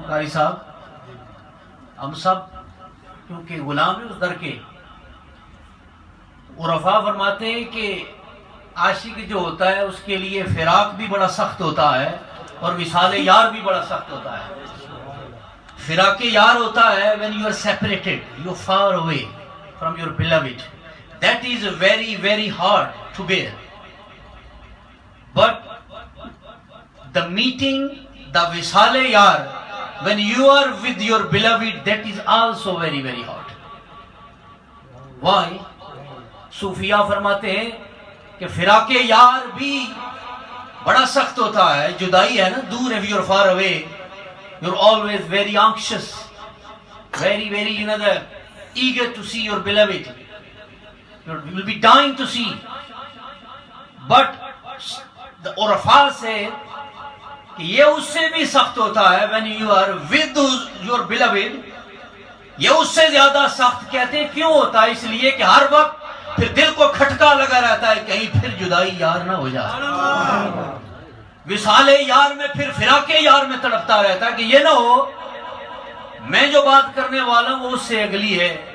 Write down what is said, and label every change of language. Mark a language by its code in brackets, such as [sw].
[ur] قاری صاحب، ہم سب کیونکہ غلام ہیں اس در کے. عرفاء فرماتے ہیں کہ عاشق جو ہوتا ہے اس کے لیے فراق بھی بڑا سخت ہوتا ہے اور وصال یار بھی بڑا سخت ہوتا ہے. فراق یار ہوتا ہے [en] when you are separated, you are far away from your beloved. That is very very hard to bear. But the meeting, the wissal yar, when you are with your beloved, that is also very very hard. Why? [ur] صوفیہ فرماتے ہیں کہ فراق یار بھی بڑا سخت ہوتا ہے. جدائی ہے نا، دور ہے. [en] you're far away, you're always very anxious, very very eager to see your beloved. You will be dying to see. But the Urfa say [ur] کہ یہ اس سے بھی سخت ہوتا ہے [en] when you are with your beloved. [ur] یہ اس سے زیادہ سخت کہتے ہیں کیوں ہوتا ہے؟ اس لیے کہ ہر وقت پھر دل کو کھٹکا لگا رہتا ہے کہیں پھر جدائی یار نہ ہو جائے. وصال یار میں پھر فراق یار میں تڑپتا رہتا ہے کہ یہ نہ ہو میں جو بات کرنے والا ہوں وہ اس سے اگلی ہے.